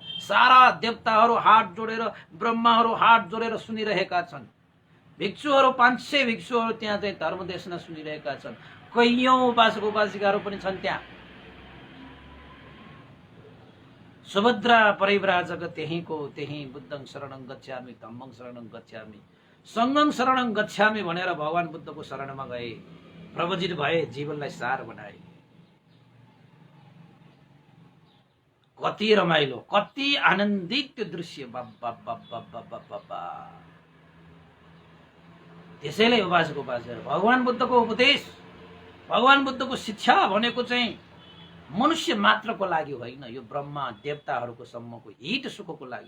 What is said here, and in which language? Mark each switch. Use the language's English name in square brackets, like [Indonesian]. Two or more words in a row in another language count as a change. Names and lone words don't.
[Nepali] सारा देवताहरू हात जोडेर, ब्रह्माहरू हात जोडेर सुनिरहेका छन्। भिक्षुहरू 500 भिक्षुहरू त्यहाँ चाहिँ धर्म देशना सुनिरहेका छन्। कैयौं उपासक उपासिकाहरू पनि छन् त्यहाँ। सुभद्रा परिव्राजक त्यहीको त्यही [Pali] बुद्धं शरणं गच्छामि, धम्मं शरणं गच्छामि, संघं शरणं गच्छामि [Nepali] भनेर भगवान बुद्धको शरणमा गए, प्रवजित भए, जीवनलाई सार बनाए। कति रमाइलो, कति आनन्दित त्यो दृश्य। बाबा। त्यसैले उपासक उपासिका भगवान बुद्धको उपदेश, भगवान बुद्धको शिक्षा भनेको चाहिँ मनुष्य मात्रको लागि होइन, यो ब्रह्मा देवताहरूको सम्मको हित सुखको लागि।